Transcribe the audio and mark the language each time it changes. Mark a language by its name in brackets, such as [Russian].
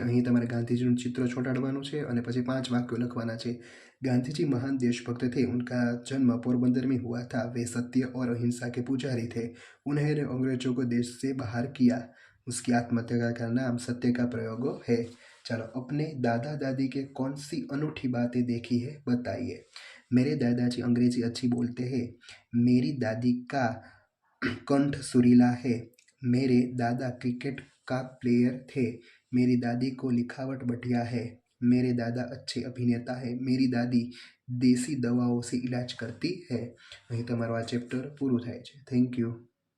[Gujarati] અહીં તમારે ગાંધીજીનું ચિત્ર ચોંટાડવાનું છે અને પછી 5 વાક્યો લખવાના છે. [Hindi] गांधी जी महान देशभक्त थे. उनका जन्म पोरबंदर में हुआ था. वे सत्य और अहिंसा के पुजारी थे. उन्होंने अंग्रेजों को देश से बाहर किया. उसकी आत्महत्या का नाम सत्य का प्रयोग है. चलो, अपने दादा दादी के कौन सी अनूठी बातें देखी है बताइए. मेरे दादाजी अंग्रेजी अच्छी बोलते हैं. मेरी दादी का कंठ सुरीला है. मेरे दादा क्रिकेट का प्लेयर थे. मेरी दादी को लिखावट बढ़िया है. मेरे दादा अच्छे अभिनेता है. मेरी दादी देसी दवाओं से इलाज करती है. [Gujarati] અહીં તમારું આ ચેપ્ટર પૂરું થાય છે. Thank you.